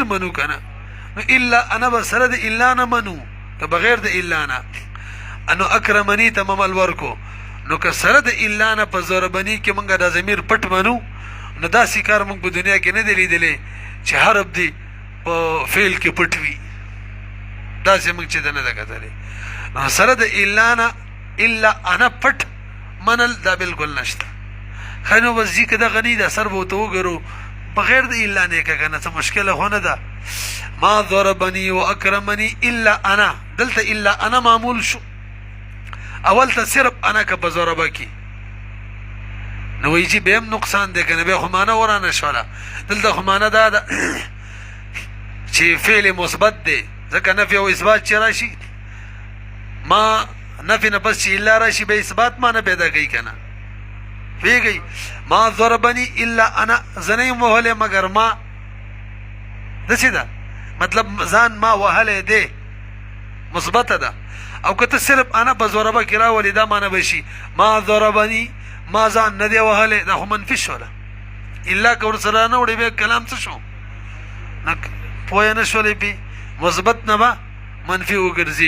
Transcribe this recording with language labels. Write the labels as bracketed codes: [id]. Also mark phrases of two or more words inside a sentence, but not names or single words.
[ps] منو که نه نو [ar] الا انا [ps] به سره د الا نه منو که بغیر د الا نه نو اکرمني ته عمل ورکو نو که سره د الا نه په ضربني کې موږ دا ضمیر پټ منو نو داسې کار موږ په دنیا کې نه دی لیدلی چې حرف دی په فعل کې پټ وي داسې موږ چې ده نه ده کتلی نو سره د الا نه [ar] الا انا [ps] پټ منل دا بالکل نشته. خو نو بس جي که دغه نه ده سر به ورته وګورو بغیر د الا نه که که نه څه مشکله خو نه ده. [ar] ما ضربني و اکرمني الا انا [ps] دلته [ar] الا انا [ps] معمول شو اول ته صرف انا که په ضربه کې نو وایي چې بیا هم نقصان دی که نه بیا خو معنه ورانه شوله. دلته خو معنه دا ده چې فعل مثبت دی ځکه نفي او اثبات چې راشي ما نفي نه پس چې الا راشي به اثبات معنی پیدا کوي که نه پوهېږئ. [ar] ما ضربني الا انا [ps] زه نه یم وهلی مګر ما داسې ده مطلب ځان ما وهلی دی مثبته ده او که ته صرف انا په ضربه کې راولي دا معنی به شي [ar] ما ضربني [ps] ما ځان نه دی وهلی دا خو منفي شوله الا که ورسره نه وړې بیا کلام څه شو نه پوه نه شولې پې مثبت نه به منفي وګرځي.